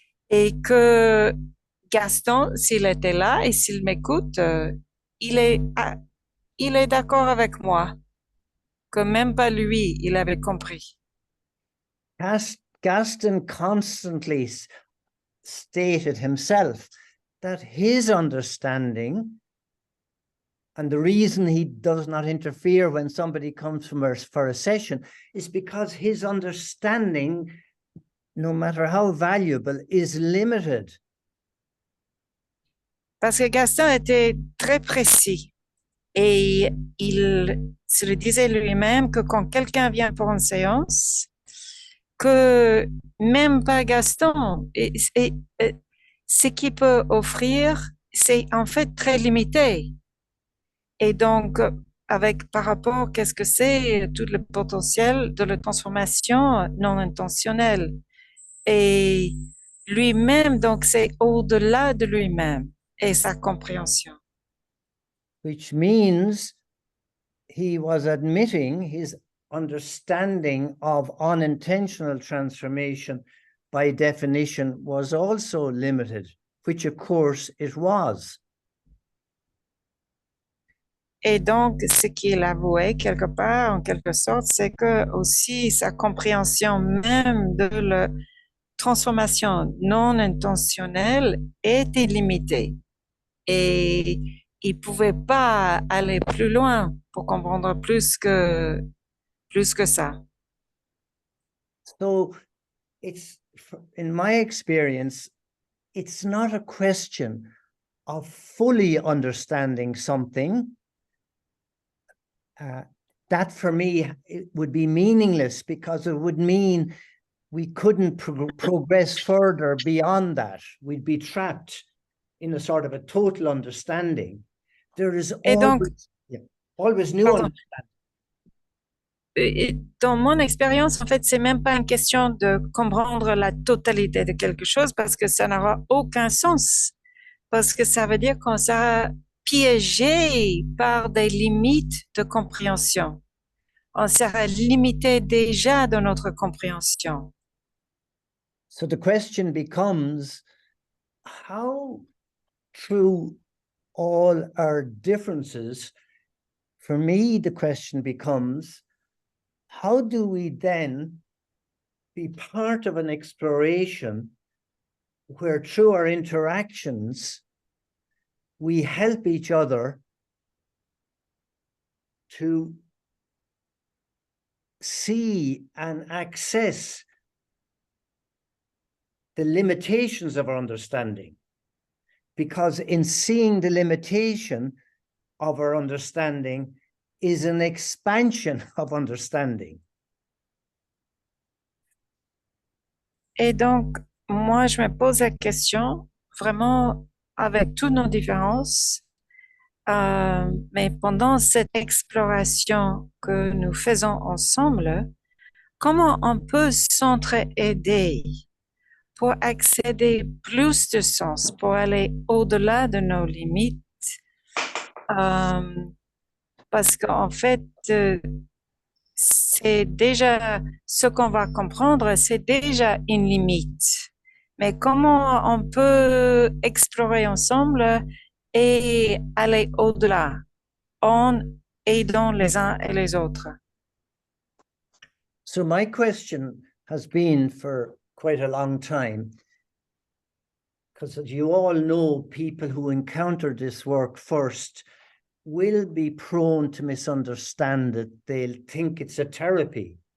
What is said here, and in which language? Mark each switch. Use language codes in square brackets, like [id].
[fr] Et que Gaston, s'il était là et s'il m'écoute, il est d'accord avec moi, que même pas lui, il avait compris. [en] Gaston constantly stated himself that his understanding, and the reason he does not interfere when somebody comes for a session, is because his understanding, no matter how valuable, is limited. [fr] Parce que Gaston était très précis et il se le disait lui-même que quand quelqu'un vient pour une séance, que même pas Gaston, ce qu'il peut offrir, c'est en fait très limité. Et donc, par rapport, qu'est-ce que c'est tout le potentiel de la transformation non intentionnelle. Et lui-même, donc, c'est au-delà de lui-même et sa compréhension. [en] Which means he was admitting his understanding of unintentional transformation by definition was also limited, which of course it was. [fr] Et donc, ce qu'il avouait quelque part, en quelque sorte, c'est que aussi sa compréhension même de la transformation non intentionnelle était limitée. Et il ne pouvait pas aller plus loin pour comprendre plus que ça. [en] So it's, in my experience, it's not a question of fully understanding something. That for me, it would be meaningless because it would mean we couldn't progress further beyond that. We'd be trapped in a sort of a total understanding. There is always new Pardon. understanding. [fr] Et dans mon expérience, en fait, c'est même pas une question de comprendre la totalité de quelque chose parce que ça n'aura aucun sens. Parce que ça veut dire qu'on sera piégé par des limites de compréhension. On sera limité déjà dans notre compréhension. [en] So the question becomes, how through all our differences, for me, the question becomes, how do we then be part of an exploration where through our interactions, we help each other to see and access the limitations of our understanding? Because in seeing the limitation of our understanding is an expansion of understanding. [fr] Et donc, moi, je me pose la question, vraiment, avec toutes nos différences, mais pendant cette exploration que nous faisons ensemble, comment on peut s'entraider pour accéder plus de sens, pour aller au-delà de nos limites? Parce qu'en fait, c'est déjà ce qu'on va comprendre, c'est déjà une limite. Mais comment on peut explorer ensemble et aller au-delà? en aidant les uns et les autres. [en] So my question has been for quite a long time, because as you all know, people who encounter this work first will be prone to misunderstand it. They'll think it's a therapy.